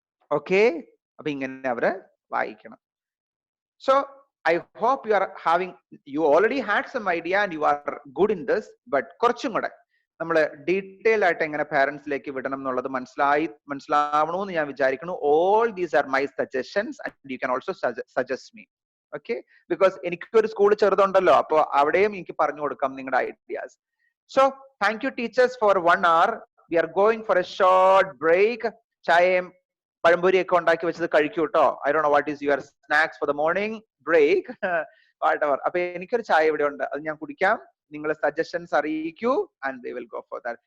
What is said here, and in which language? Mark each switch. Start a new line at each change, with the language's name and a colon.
Malayalam: Okay, അപ്പൊ ഇങ്ങനെ അവരെ വായിക്കണം.
English: So I hope you already had some idea and you are good in this, but
Malayalam: കുറച്ചും കൂടെ നമ്മൾ ഡീറ്റെയിൽ ആയിട്ട് എങ്ങനെ പാരന്റ്സിലേക്ക് വിടണം എന്നുള്ളത് മനസ്സിലാവണമെന്ന് ഞാൻ വിചാരിക്കുന്നു.
English: All these are my suggestions and you can also suggest me.
Malayalam: Okay, because എനിക്കൊരു സ്കൂൾ ചെറുതുണ്ടല്ലോ, അപ്പോൾ അവിടെയും എനിക്ക് പറഞ്ഞു കൊടുക്കാം നിങ്ങളുടെ ideas.
English: So thank you teachers for 1 hour. We are going for a short break.
Malayalam: ചായയും പഴംപൊരി ഒക്കെ ഉണ്ടാക്കി വെച്ചത് കഴിക്കൂ കേട്ടോ.
English: I don't know what is your snacks for the morning break. Whatever.
Malayalam: അപ്പൊ എനിക്കൊരു ചായ ഇവിടെ ഉണ്ട്, അത് ഞാൻ കുടിക്കാം. നിങ്ങൾ സജഷൻസ് അറിയിക്കൂ
English: and we will go for that.